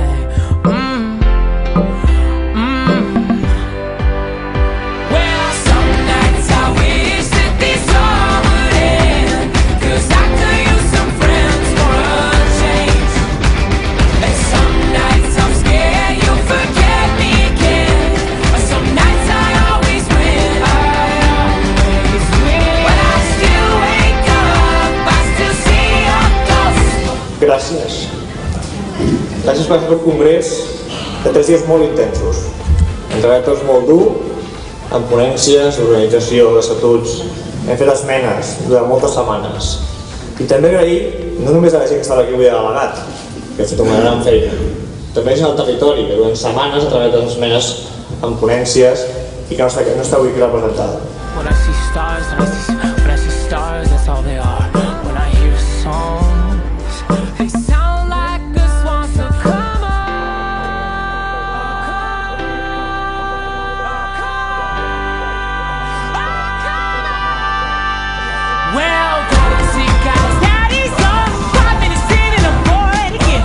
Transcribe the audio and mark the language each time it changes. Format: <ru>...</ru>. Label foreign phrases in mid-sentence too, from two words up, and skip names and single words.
<en>Well, some nights I wish that this all would end, 'cause I could use some friends for a change. And some nights I'm scared you'll forget me again, but some nights I always win.</en> <ca>Gràcies. Gràcies per fer el congrés de 3 dies molt intensos. Ens ha tots molt dur, amb ponències, organització, estatuts. Hem fet esmenes durant moltes setmanes. I també agrair, no només a la gent que estava aquí avui de delegat, que ha fet una gran feina, també gent al territori, que durant setmanes ha treballat les esmenes amb ponències i que no està avui aquí representada.</ca> <en>When I see stars, that's all they are. When I hear songs, they sound like a swan, so come on. Well, don't see guys, daddy's on 5 minutes in and I'm bored again.</en>